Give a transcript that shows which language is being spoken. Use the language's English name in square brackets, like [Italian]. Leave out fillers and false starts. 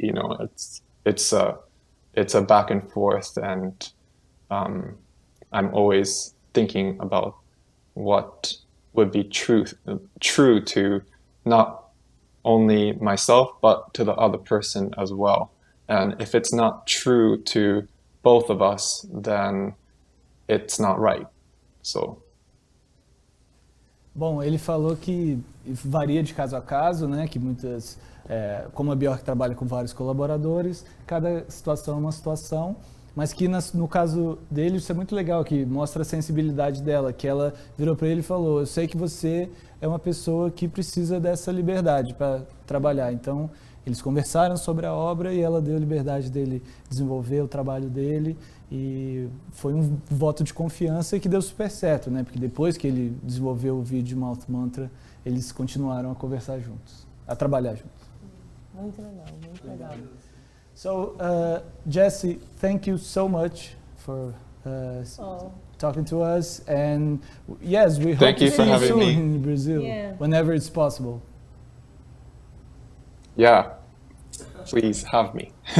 [English] You know, it's a back and forth, and I'm always thinking about what would be true to not only myself but to the other person as well. And if it's not true to both of us, then it's not right. So [Portuguese] Bom, ele falou que varia de caso a caso, né? Que muitas, como a Björk trabalha com vários colaboradores, cada situação é uma situação, mas que no caso dele isso é muito legal, que mostra a sensibilidade dela, que ela virou para ele e falou: eu sei que você é uma pessoa que precisa dessa liberdade para trabalhar. Então, eles conversaram sobre a obra e ela deu liberdade dele desenvolver o trabalho dele. E foi um voto de confiança que deu super certo, né? Porque depois que ele desenvolveu o vídeo Mouth Mantra, eles continuaram a conversar juntos, a trabalhar juntos. Muito legal, muito legal. [English] So, Jesse, thank you so much for talking to us, and yes, we hope to see you soon in Brazil, whenever it's possible. Yeah, please have me.